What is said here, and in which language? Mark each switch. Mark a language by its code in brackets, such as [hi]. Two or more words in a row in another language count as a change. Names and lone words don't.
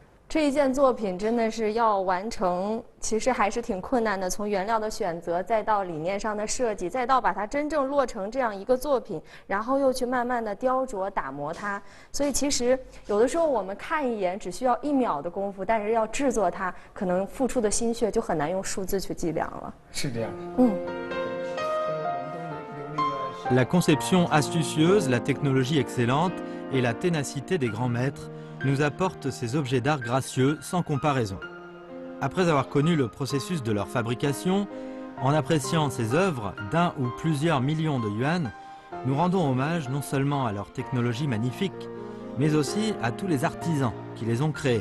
[zh] 这一件作品真的是要完成，其实还是挺困难的。从原料的选择，再到理念上的设计，再到把它真正落成这样一个作品，然后又去慢慢的雕琢、打磨它。所以其实有的时候我们看一眼只需要1秒的功夫，但是要制作它，可能付出的心血就很难用数字去计量了。是这样。 [fr] La conception astucieuse, la technologie excellente et la ténacité des grands maîtres nous apportent ces objets d'art gracieux sans comparaison. Après avoir connu le processus de leur fabrication, en appréciant ces œuvres d'1 ou plusieurs millions de yuan, nous rendons hommage non seulement à leur technologie magnifique, mais aussi à tous les artisans qui les ont créés.